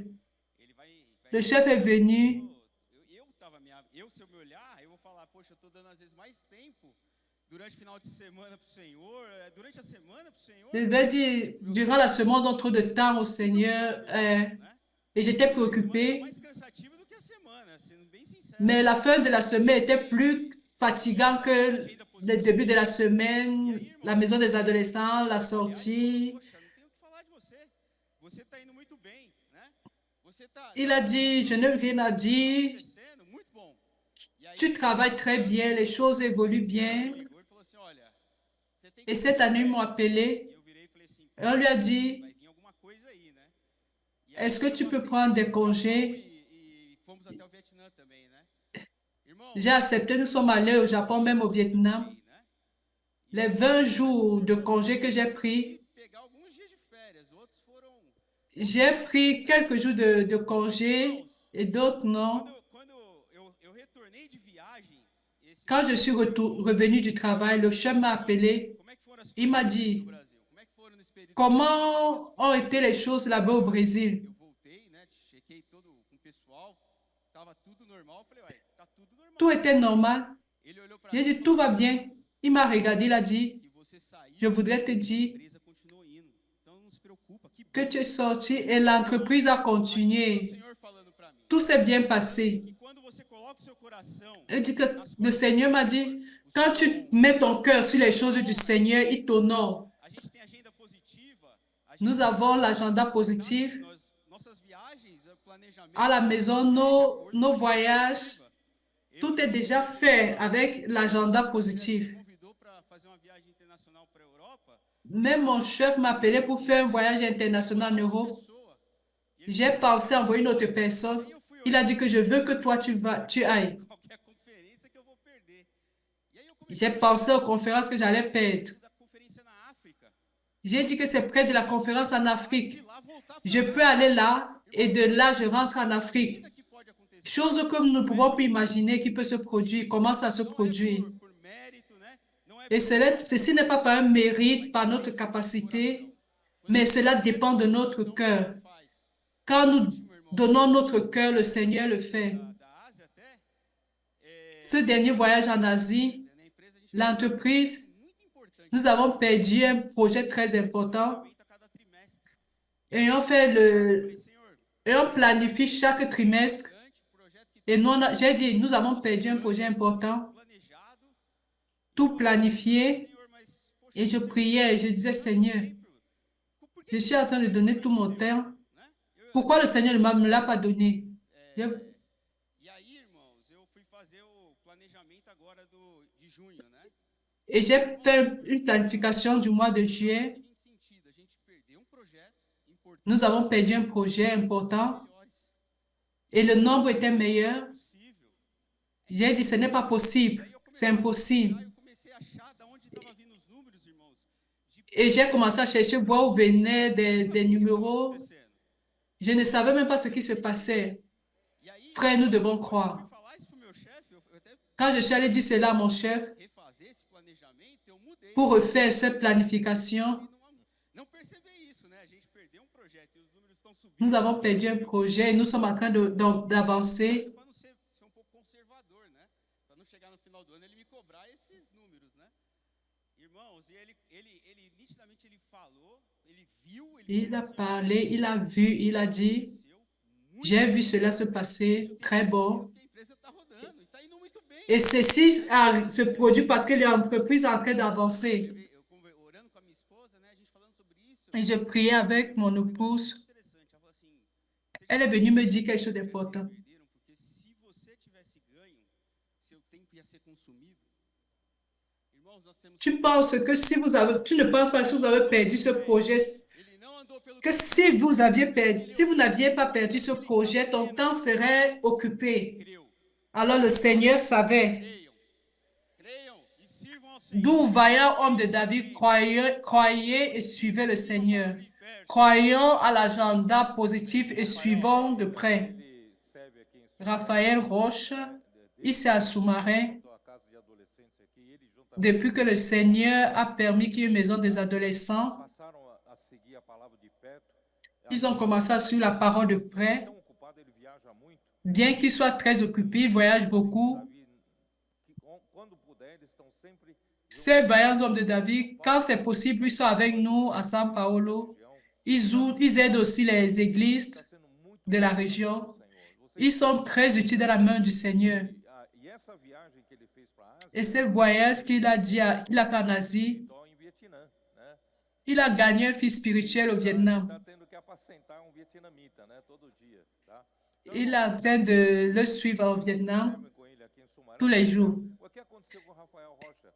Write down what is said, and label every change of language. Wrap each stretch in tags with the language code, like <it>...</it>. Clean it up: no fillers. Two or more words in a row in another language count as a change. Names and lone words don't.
<pt>ele vai</pt> <fr>Le chef est venu.</fr> <pt>se eu me olhar, eu vou falar, poxa, eu tô dando às vezes mais tempo durante o final de semana pro Senhor, durante a semana pro Senhor.</pt> <fr>Je vais dire, durant la semaine, on donne trop de temps au Seigneur et j'étais préoccupée.</fr> <pt>Mais cansativa do que a semana, sendo bem sincero.</pt> <fr>Mais la fin de la semaine était plus fatigante que le début de la semaine, la maison des adolescents, la sortie.</fr> <pt>Poxa, não tenho o que falar de você. Você tá indo muito bem, né? Você tá</pt> <fr>Il a dit, je n'ai rien à dire,</fr> <pt>crescendo, muito bom. E aí,</pt> <fr>tu travailles très bien, les choses évoluent bien.</fr> <pt>o Igor falou assim, olha, você tem</pt> <fr>Et cette année, ils m'ont appelé</fr> <pt>E eu virei e falei assim,</pt> <fr>et on lui a dit,</fr> <pt>vai vir alguma coisa aí, né? E aí,</pt> <fr>est-ce que tu</fr> <pt>eu</pt> <fr>peux</fr> <pt>aceitei</pt> <fr>prendre des</fr> <pt>o Japão</pt> <fr>congés?</fr> <pt>e fomos até o Vietnã também, né? Irmão,</pt> <fr>J'ai accepté, nous sommes allés au Japon, même au Vietnam.</fr> <pt>né?</pt> <fr>Les 20 jours de congés que j'ai pris,</fr> <pt>Pegar alguns dias de férias, outros foram</pt> <fr>j'ai pris quelques jours de congés et d'autres non.</fr> <pt>quando eu retornei de viagem, esse</pt> <fr>Quand je suis revenu du travail, le chef m'a appelé.</fr> <pt>como é que foram as</pt> <fr>Il m'a</fr> <pt>coisas</pt> <fr>dit,</fr> <pt>no Brasil? Como é que foram no Espírito</pt> <fr>comment ont été les choses là-bas au Brésil?</fr> <pt>Eu voltei, né? Chequei todo com o pessoal, tava tudo normal. Falei, ué, tá tudo normal.</pt> <fr>Tout était normal.</fr> <pt>Ele olhou para</pt> <fr>J'ai dit, tout va bien. Il m'a regardé, il a dit,</fr> <pt>que você saiu,</pt> <fr>je voudrais te</fr> <pt>a</pt> <fr>dire</fr> <pt>empresa continuou indo. Então não se preocupa, que</pt> <fr>que tu es sorti et l'entreprise a</fr> <pt>o</pt> <fr>continué.</fr> <pt>Senhor falando para mim.</pt> <fr>Tout s'est bien passé.</fr> <pt>E quando você coloca o seu coração,</pt> <fr>Il dit que le Seigneur m'a dit, quand tu mets ton cœur sur les choses du Seigneur, il t'honore.</fr> <pt>a gente tem agenda positiva, a gente</pt> <fr>Nous avons l'agenda positif.</fr> <pt>nossas viagens, planejamento,</pt> <fr>À la maison, nos voyages, tout est déjà fait avec l'agenda positif.</fr> <pt>convidou para fazer uma viagem internacional para a Europa,</pt> <fr>Même mon chef m'a appelé pour faire un voyage international en Europe.</fr> <pt>pessoa.</pt> <fr>J'ai pensé envoyer une autre personne. Il a dit que je veux que toi tu ailles.</fr> <pt>Qualquer conferência que eu vou perder. E aí eu comecei</pt> <fr>J'ai pensé aux conférences que j'allais perdre.</fr> <pt>da conferência na África.</pt> <fr>J'ai dit que c'est près de la conférence en</fr> <pt>De</pt> <fr>Afrique.</fr> <pt>lá voltar</pt> <fr>Je peux aller là et de là je rentre en Afrique.</fr> <pt>para que pode acontecer.</pt> <fr>Chose que nous ne pouvons plus imaginer qui peut se produire, comment ça se produit.</fr> <pt>Por</pt> <fr>Et ceci n'est pas par un mérite, par notre capacité, mais cela dépend de notre cœur. Quand nous donnons notre cœur, le Seigneur le fait.</fr> <pt>Da Ásia até,</pt> <fr>Ce dernier voyage en Asie,</fr> <pt>na empresa a gente</pt> <fr>l'entreprise,</fr> <pt>muito importante.</pt> <fr>nous avons perdu un projet très important</fr> <pt>Planejamento a cada trimestre.</pt> <fr>et on fait</fr> <pt>Senhor,</pt> <fr>et on planifie chaque trimestre.</fr> <pt>projeto que</pt> <fr>Et j'ai dit, nous avons perdu un projet important,</fr> <pt>planejado,</pt> <fr>tout planifié.</fr> <pt>Senhor, mas poxa,</pt> <fr>Et je priais et je disais, Seigneur,</fr> <pt>por que</pt> <fr>je suis en train de donner tout mon temps.</fr> <pt>né?</pt> <fr>Pourquoi le Seigneur ne me l'a pas donné?</fr> <pt>E aí, irmãos, eu fui fazer o planejamento agora de junho, né?</pt> <fr>Et j'ai fait une planification du mois de juillet.</fr> <pt>Seguinte sentido, a gente perdeu projeto importante,</pt> <fr>Nous avons perdu un projet important</fr> <pt>melhores,</pt> <fr>et le nombre était meilleur.</fr> <pt>possível.</pt> <fr>J'ai dit, ce n'est pas possible,</fr> <pt>Aí eu</pt> <fr>c'est</fr> <pt>comecei</pt> <fr>impossible.</fr> <pt>eu comecei a achar da onde estava vindo os números, irmãos.</pt> <fr>Et j'ai commencé à chercher voir où venaient des numéros.</fr> <pt>Acontecendo.</pt> <fr>Je ne savais même pas ce qui se passait.</fr> <pt>E aí,</pt> <fr>Frère, nous devons</fr> <pt>fui</pt> <fr>croire.</fr> <pt>falar isso pro meu chefe, eu até</pt> <fr>Quand je suis allé dire cela à mon chef</fr> <pt>refazer esse planejamento, eu mudei.</pt> <fr>pour refaire cette planification,</fr> <pt>Não perceber isso, né? A gente perdeu projeto e os números estão subindo.</pt> <fr>nous avons perdu un projet et nous sommes en train d'avancer.</fr> <pt>Para não ser pouco conservador, né? Para não chegar no final do ano ele me cobrar esses números, né? Irmãos, e ele nitidamente ele falou, ele viu,</pt> <fr>Il a parlé, il a vu, il a dit, j'ai vu cela se passer, très bon.</fr> <pt>que a empresa está rodando e está indo muito bem.</pt> <fr>Et ceci se produit parce que l'entreprise est en train d'avancer.</fr> <pt>Eu orando com a minha esposa, né? A gente falando sobre isso.</pt> <fr>Et je priais avec mon épouse.</fr> <pt>Interessante, ela falou assim:</pt> <fr>Elle est venue me dire quelque chose d'important.</fr> <pt>perderam porque se você tivesse ganho, seu tempo ia ser consumido.</pt> <fr>Irmãos, nós temos Tu penses que tu ne penses pas que si vous avez perdu ce projet,</fr> <pt>ele não andou pelo</pt> <fr>que si vous n'aviez pas perdu ce projet, ton temps serait occupé.</fr> <pt>creu.</pt> <fr>Alors le Seigneur savait.</fr> <pt>Creiam e sirvam ao Senhor.</pt> <fr>D'où vaillant homme de David croyez et suivez le Seigneur. Croyons à l'agenda positif et suivons de près.</fr> <pt>Ele serve aqui em</pt> <fr>Raphaël Roche, ici à Sous-Marin,</fr> <pt>sua casa de adolescentes aqui, ele juntamente</pt> <fr>depuis que le Seigneur a permis qu'il y ait une maison des adolescents,</fr> <pt>passaram a seguir a palavra de perto.</pt> <fr>ils ont commencé à suivre la parole de près.</fr> <pt>Tão ocupado, ele viaja muito.</pt> <fr>Bien qu'ils soient très occupés, ils voyagent beaucoup.</fr> <pt>Davi, quando puder, eles estão sempre</pt> <fr>Ces vaillants hommes de David, quand c'est possible, ils sont avec nous à São Paulo. Ils aident aussi les églises</fr> <pt>sendo muito</pt> <fr>de la région.</fr> <pt>Senhor. Você,</pt> <fr>Ils sont très utiles dans la main du Seigneur.</fr> <pt>e essa viagem que ele fez para a Ásia,</pt> <fr>Et ce voyage qu'il a fait en Asie,</fr> <pt>então em Vietnã, né?</pt> <fr>il a gagné un fils spirituel au Vietnam.</fr> <pt>Tá tendo que apacentar vietnamita, né? Todo dia, tá?</pt> <fr>Il est en train de le suivre au Vietnam</fr> <pt>Servem com ele aqui em Sumaré.</pt> <fr>tous les jours.</fr> <pt>O que aconteceu com o Rafael Rocha?</pt>